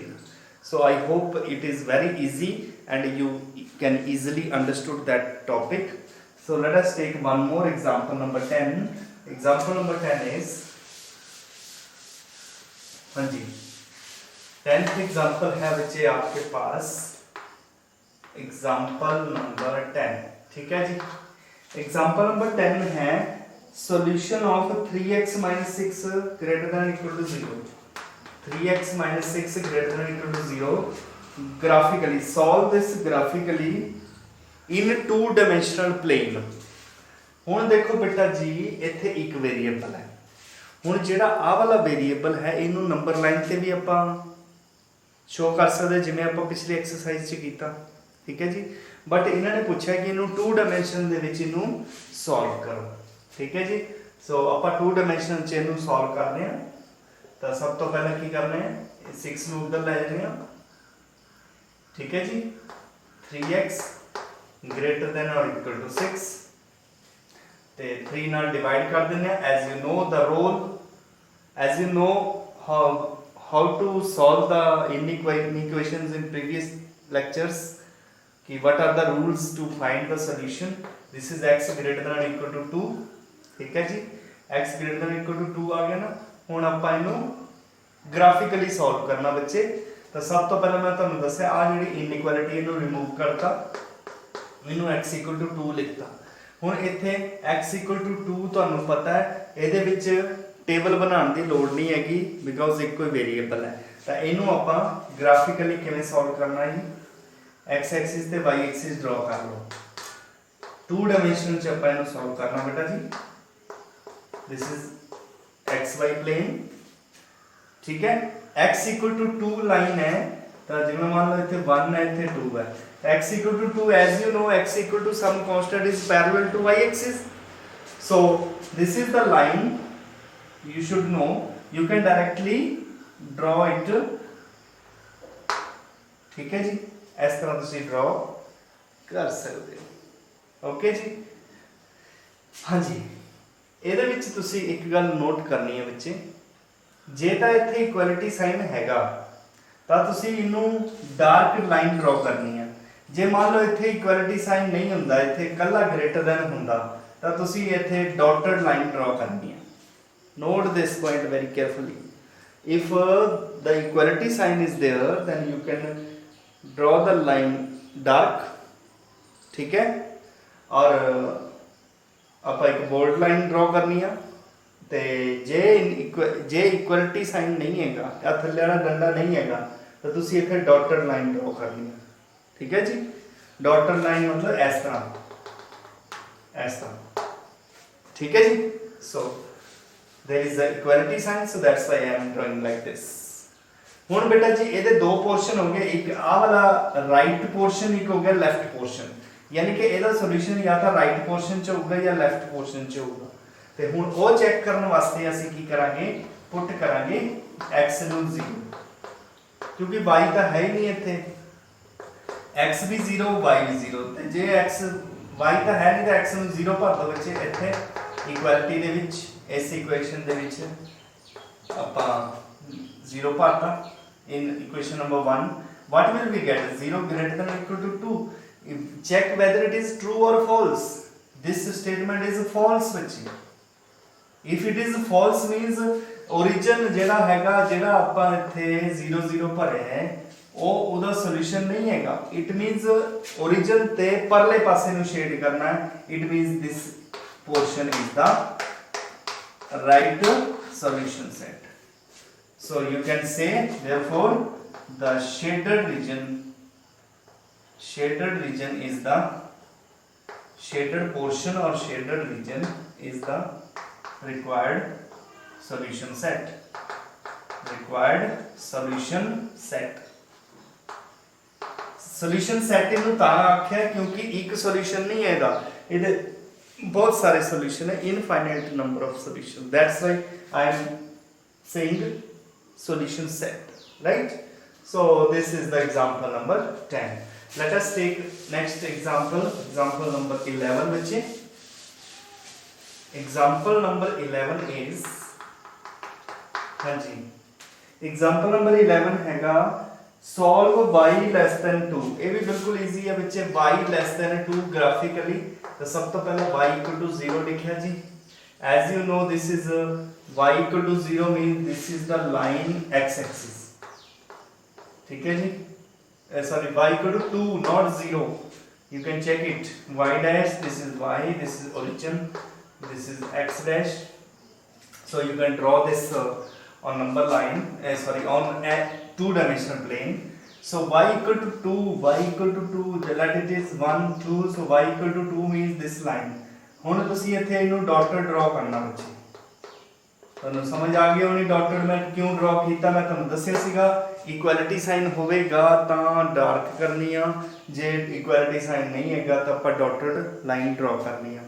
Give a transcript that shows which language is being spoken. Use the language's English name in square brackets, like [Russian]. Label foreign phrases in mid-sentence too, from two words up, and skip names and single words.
[English] So I hope it is very easy and you can easily understood that topic। So let us take one more example, number 10। example number 10 is, [Hindi] हाँ जी [English] 10th example [Hindi] है बच्चे आपके पास, [English] example number 10. [Hindi] ठीक है जी, [English] example number 10 है solution of 3x minus 6 greater than equal to 0. 3x minus 6 greater than equal to 0 graphically solve this graphically in two dimensional plane। [Punjabi] ਹੁਣ ਦੇਖੋ बेटा जी ਇੱਥੇ ਇੱਕ वेरिएबल है। ਹੁਣ ਜਿਹੜਾ ਆ ਵਾਲਾ ਵੇਰੀਏਬਲ ਹੈ ਇਹਨੂੰ [English] number line [Punjabi] ਤੇ ਵੀ ਆਪਾਂ ਸ਼ੋ ਕਰ ਸਕਦੇ ਜਿਵੇਂ ਆਪਾਂ ਪਿਛਲੀ ਐਕਸਰਸਾਈਜ਼ 'ਚ ਕੀਤਾ। ਠੀਕ ਹੈ ਜੀ, ਬਟ ਇਹਨਾਂ ਨੇ ਪੁੱਛਿਆ ਕਿ ਇਹਨੂੰ 2 ਡਾਈਮੈਂਸ਼ਨ ਦੇ ਵਿੱਚ ਇਹਨੂੰ ਸੋਲਵ ਕਰੋ। ਠੀਕ ਹੈ ਜੀ, ਸੋ ਆਪਾਂ 2 ਡਾਈਮੈਂਸ਼ਨ 'ਚ ਇਹਨੂੰ ਸੋਲਵ ਕਰਦੇ ਹਾਂ। ਤਾਂ ਸਭ ਤੋਂ ਪਹਿਲਾਂ ਕੀ ਕਰਨਾ ਹੈ, 6 ਨੂੰ ਉੱਧਰ ਲੈ ਜਾਂਦੇ ਹਾਂ। ਠੀਕ ਹੈ ਜੀ, [English] 3x greater than or equal to 6 [Punjabi] ਤੇ 3 ਨਾਲ ਡਿਵਾਈਡ ਕਰ ਦਿੰਦੇ ਆ। [English] as you know the rule, as you know how to solve the inequations in previous lectures कि what are the rules to find the solution। this is x greater than or equal to 2। [Hindi] ठीक है जी, [English] x greater than or equal to 2 [Hindi] आ गया ना। [Punjabi] ਹੁਣ ਆਪਾਂ ਇਹਨੂੰ ਗ੍ਰਾਫਿਕਲੀ ਸੋਲਵ ਕਰਨਾ ਬੱਚੇ। ਤਾਂ ਸਭ ਤੋਂ ਪਹਿਲਾਂ ਮੈਂ ਤੁਹਾਨੂੰ ਦੱਸਿਆ ਆ ਜਿਹੜੀ ਇਨਇਕੁਐਲਿਟੀ ਇਹਨੂੰ ਰਿਮੂਵ ਕਰਤਾ, ਇਹਨੂੰ [English] x equal to 2 [Punjabi] ਲਿਖਤਾ। ਹੁਣ ਇੱਥੇ [English] x equal to 2 [Punjabi] ਤੁਹਾਨੂੰ ਪਤਾ ਹੈ ਇਹਦੇ ਵਿੱਚ ਟੇਬਲ ਬਣਾਉਣ ਦੀ ਲੋੜ ਨਹੀਂ ਹੈਗੀ ਬਿਕੋਜ਼ ਇੱਕੋ ਹੀ ਵੇਰੀਏਬਲ ਹੈ। ਤਾਂ ਇਹਨੂੰ ਆਪਾਂ ਗ੍ਰਾਫਿਕਲੀ ਕਿਵੇਂ ਸੋਲਵ ਕਰਨਾ ਹੈ, [English] x axis [Punjabi] ਤੇ [English] y axis draw [Punjabi] ਕਰ ਲਓ। 2 ਡਾਈਮੈਂਸ਼ਨ 'ਚ ਆਪਾਂ ਇਹਨੂੰ ਸੋਲਵ ਕਰਨਾ ਬੇਟਾ ਜੀ। [English] this is xy plane। [Hindi] ठीक है, [English] x equal to 2 line [Hindi] है तो [Punjabi] जिਵੇਂ ਮੰਨ ਲਓ ਇੱਥੇ 1 ਹੈ ਇੱਥੇ 2 ਹੈ। [English] x equal to 2 as you know x equal to some constant is parallel to y axis। so this is the line you should know, you can directly draw it। [Hindi] ठीक है जी, इस तरह [Punjabi] ਤੁਸੀਂ draw ਕਰ ਸਕਦੇ ਹੋ। ਓਕੇ ਜੀ, [Hindi] हाँ जी, [Punjabi] ਇਹਦੇ ਵਿੱਚ ਤੁਸੀਂ ਇੱਕ ਗੱਲ ਨੋਟ ਕਰਨੀ ਹੈ ਬੱਚੇ, ਜੇ ਤਾਂ ਇੱਥੇ [English] equality sign [Punjabi] ਹੈਗਾ ਤਾਂ ਤੁਸੀਂ ਇਹਨੂੰ [English] dark line draw [Punjabi] ਕਰਨੀ ਹੈ। ਜੇ ਮੰਨ ਲਓ ਇੱਥੇ [English] equality sign [Punjabi] ਨਹੀਂ ਹੁੰਦਾ, ਇੱਥੇ ਇਕੱਲਾ [English] greater than [Punjabi] ਹੁੰਦਾ ਤਾਂ ਤੁਸੀਂ ਇੱਥੇ [English] dotted line draw [Punjabi] ਕਰਨੀ ਹੈ। [English] note this point very carefully. if the equality sign is there then you can draw the line dark। [Hindi] ठीक है, और [Punjabi] ਆਪਾਂ ਇੱਕ [English] bold line draw [Punjabi] ਕਰਨੀ ਆ। ਤੇ ਜੇ [English] equality sign [Punjabi] ਨਹੀਂ ਹੈਗਾ ਜਾਂ ਥੱਲੇ ਵਾਲਾ ਡੰਡਾ ਨਹੀਂ ਹੈਗਾ ਤਾਂ ਤੁਸੀਂ ਇੱਥੇ [English] dotted line draw [Punjabi] ਕਰਨੀ ਹੈ। ਠੀਕ ਹੈ ਜੀ, [English] dotted line [Punjabi] मतलब ਇਸ ਤਰ੍ਹਾਂ, ਇਸ ਤਰ੍ਹਾਂ। ਠੀਕ ਹੈ ਜੀ, [English] ਸੋ there is the equality sign, so that's why I am drawing like this। [Punjabi] ਹੁਣ ਬੇਟਾ ਜੀ ਇਹਦੇ ਦੋ ਪੋਰਸ਼ਨ ਹੋ ਗਏ, ਇੱਕ ਆਹ ਵਾਲਾ [English] right portion, [Punjabi] ਇੱਕ ਹੋ ਗਿਆ [English] left portion. [Hindi] यानी कि [Punjabi] ਇਹਦਾ ਸੋਲੂਸ਼ਨ ਜਾਂ ਤਾਂ [English] right portion [Punjabi] 'ਚ ਹੋਊਗਾ ਜਾਂ [English] left portion [Punjabi] 'ਚ ਹੋਊਗਾ। ਤੇ ਹੁਣ ਉਹ ਚੈੱਕ ਕਰਨ ਵਾਸਤੇ ਅਸੀਂ ਕੀ ਕਰਾਂਗੇ, ਪੁੱਟ ਕਰਾਂਗੇ x ਨੂੰ 0, ਕਿਉਂਕਿ y ਤਾਂ ਹੈ ਹੀ ਨਹੀਂ ਇੱਥੇ। x ਵੀ 0 y ਵੀ 0, ਤੇ ਜੇ x y ਤਾਂ ਹੈ ਨਹੀਂ ਤਾਂ x ਨੂੰ 0 ਭਰ ਦੋ ਬੱਚੇ ਇੱਥੇ ਇਕੁਐਲਿਟੀ ਦੇ ਵਿੱਚ। ਇਸ ਇਕੁਏਸ਼ਨ ਦੇ ਵਿੱਚ ਆਪਾਂ 0 ਭਰਤਾ। [English] in equation number 1, what will we get? 0 greater than or equal to 2. Check whether it is true or false. This statement is false बच्चे. If it is false means origin [Punjabi] ਜਿਹੜਾ ਹੈਗਾ ਜਿਹੜਾ ਆਪਾਂ ਇੱਥੇ 0 0 ਭਰੇ ਹੈ ਉਹ ਉਹਦਾ ਸੋਲੂਸ਼ਨ ਨਹੀਂ ਹੈਗਾ. [English] It means origin [Punjabi] ਤੇ ਪਰਲੇ ਪਾਸੇ ਨੂੰ ਸ਼ੇਡ ਕਰਨਾ ਹੈ. [English] It means this portion is the right solution set. So you can say therefore the shaded region is the shaded portion or shaded region is the required solution set. Solution set [Punjabi] ਇਹਨੂੰ ਤਾਂ ਆਖਿਆ ਕਿਉਂਕਿ ਇੱਕ ਸੋਲੂਸ਼ਨ ਨਹੀਂ ਹੈ ਇਹਦੇ ਬਹੁਤ ਸਾਰੇ ਸੋਲੂਸ਼ਨ ਹੈ, [English] infinite number of solutions. That's why I am saying solution set, right? So this is the example number 10. Let us take next example number 11 बच्चे. Example number 11 is [Hindi] हाँ जी [English] example number 11 हैगा solve y less than 2. [Hindi] ये भी बिल्कुल easy है बच्चे. [English] y less than 2 graphically [Hindi] तो सब तो पहले [English] y equal to 0 [Hindi] लिखा जी. [English] As you know this is y equal to 0 means this is the line x axis. [Hindi] ठीक है जी. [English] Sorry, y equal to 2 not 0. You can check it. Y dash, this is y, this is origin, this is x dash. So you can draw this on number line, on a two-dimensional plane. So y equal to 2, let it is 1 2, so y equal to 2 means this line. [Punjabi] ਹੁਣ ਤੁਸੀਂ ਇੱਥੇ ਇਹਨੂੰ [English] dotted draw [Punjabi] ਕਰਨਾ ਬੱਚੇ. ਤੁਹਾਨੂੰ ਸਮਝ ਆ ਗਈ ਹੋਣੀ ਡਾਟਡ ਮੈਂ ਕਿਉਂ ਡਰਾ ਕੀਤਾ. ਮੈਂ ਤੁਹਾਨੂੰ ਦੱਸਿਆ ਸੀਗਾ [English] equality sign [Punjabi] ਹੋਵੇਗਾ ਤਾਂ ਡਾਰਕ ਕਰਨੀ ਆ, ਜੇ [English] equality sign [Punjabi] ਨਹੀਂ ਹੈਗਾ ਤਾਂ ਆਪਾਂ [English] dotted line draw [Punjabi] ਕਰਨੀ ਆ.